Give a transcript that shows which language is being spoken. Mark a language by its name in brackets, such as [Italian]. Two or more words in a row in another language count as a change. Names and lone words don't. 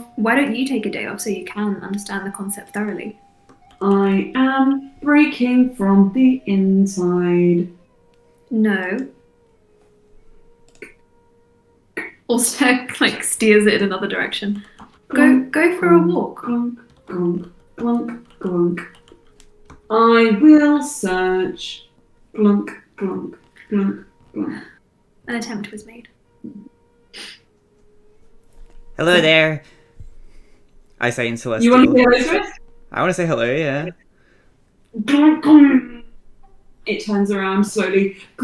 [English] Why don't you take a day off so you can understand the concept thoroughly? I am breaking from the inside. No. Also, like, steers it in another direction. Go for a walk. Glunk, glunk, glunk, glunk. I will search. Glunk, glunk, glunk, glunk. An attempt was made. Hello there. I say in Celestial. You want to say hello to it? I want to say hello, yeah. Glunk, glunk. It turns around slowly.